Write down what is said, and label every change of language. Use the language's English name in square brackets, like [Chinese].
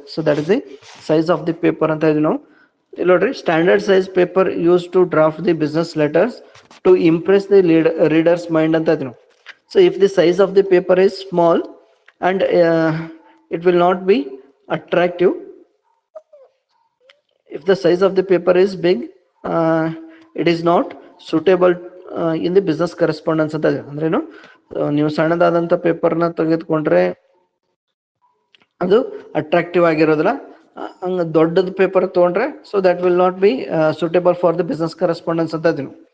[English] so that is the size of the paper [Kannada] ಅಂತ ಇದೀವಿ ನಾವು. ಇಲ್ಲಿ ನೋಡ್ರಿ, [English] Standard size paper use to draft the business letters to impress the readers mind ಅಂತ ಇದೀವಿ. So if the size of the paper is small and it will not be attractive. If the size of the paper is big, it is not suitable in the business correspondence ಅಂತ. [Kannada] ಅಂದ್ರೇನು, ನೀವು ಸಣ್ಣದಾದಂಥ ಪೇಪರ್ನ ತೆಗೆದುಕೊಂಡ್ರೆ ಅದು attractive ಆಗಿರೋದಿಲ್ಲ. ಹಂಗ ದೊಡ್ಡದ paper ತಗೊಂಡ್ರೆ [English] so that will not be suitable for the business correspondence [Kannada] ಅಂತ ಇದೀನಿ.